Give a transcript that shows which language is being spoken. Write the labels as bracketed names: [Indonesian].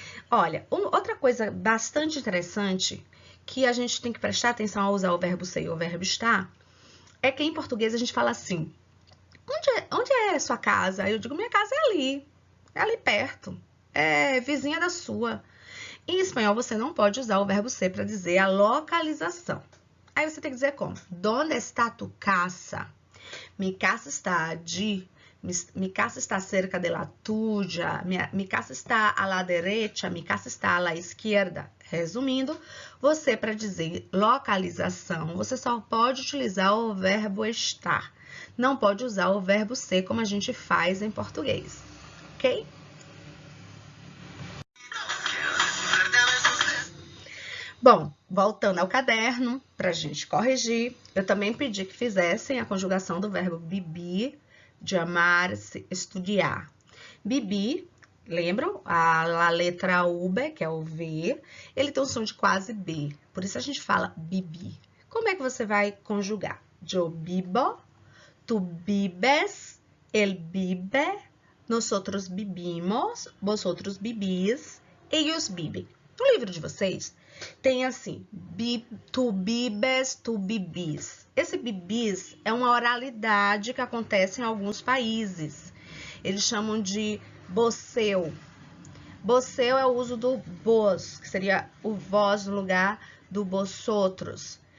[Portuguese] Olha, outra coisa bastante interessante que a gente tem que prestar atenção ao usar o verbo ser e o verbo estar é que em português a gente fala assim: onde é sua casa? Eu digo, minha casa é ali perto, é vizinha da sua. Em espanhol, você não pode usar o verbo ser para dizer a localização. Aí você tem que dizer como? [Spanish] ¿Dónde está tu casa? Mi casa está allí. Mi casa está cerca de la tuya. Mi casa está a la derecha. Mi casa está a la izquierda. [Portuguese] Resumindo, você para dizer localização, você só pode utilizar o verbo estar. Não pode usar o verbo ser como a gente faz em português, ok? Bom, voltando ao caderno, para a gente corrigir, eu também pedi que fizessem a conjugação do verbo vivir, de amar-se, estudar. Bibi, lembram? A letra UB, que é o V, ele tem um som de quase B, por isso a gente fala bibi. Como é que você vai conjugar? [Spanish] Yo vivo, tu vives, él vive, nosotros vivimos, vosotros vivís, ellos vivem. [Portuguese] No livro de vocês, tem assim, [Spanish] tu bibes, tu bibis. [Portuguese] Esse bibis é uma oralidade que acontece em alguns países. Eles chamam de bosseu. Bosseu é o uso do vos, que seria o vós no lugar do vosotros.